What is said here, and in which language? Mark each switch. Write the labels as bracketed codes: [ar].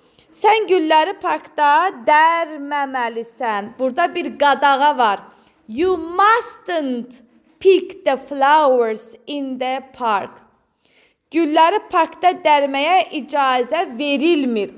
[az] Sən gülləri parkda dərməməlisən. Burada bir qadağa var. [en] You mustn't pick the flowers in the park. [az] Gülləri parkda dərməyə icazə verilmir.